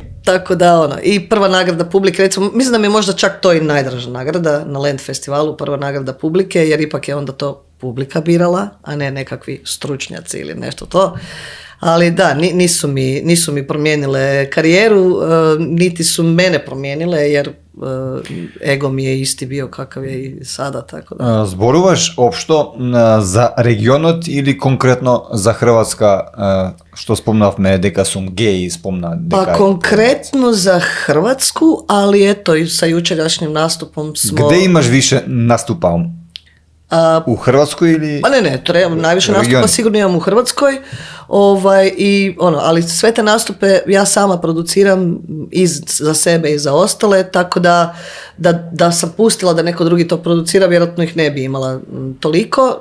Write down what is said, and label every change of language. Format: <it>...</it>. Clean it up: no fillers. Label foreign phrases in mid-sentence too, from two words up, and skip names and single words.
<hr>Tako da i prva nagrada publike, recimo, mislim da mi je možda čak to i najdraža nagrada na Land festivalu, prva nagrada publike, jer ipak je onda to publika birala, a ne nekakvi stručnjaci ili nešto to. Ali da, nisu mi promijenile karijeru, niti su mene promijenile, jer ego mi je isti bio kakav je i sada, tako da.</hr> <mk>Зборуваш општо за регионот или конкретно за Хрватска, што спомнавме дека сум геј и спомна дека...</mk> <hr>Pa konkretno za Hrvatsku, ali eto i sa jučerašnjim nastupom smo...</hr> <mk>Gde имаш више наступал?</mk> <hr>U Hrvatskoj ili... Pa ne, najviše nastupa sigurno imam u Hrvatskoj, ali sve te nastupe ja sama produciram i za sebe i za ostale, tako da sam pustila da neko drugi to producira, vjerojatno ih ne bi imala toliko.</hr>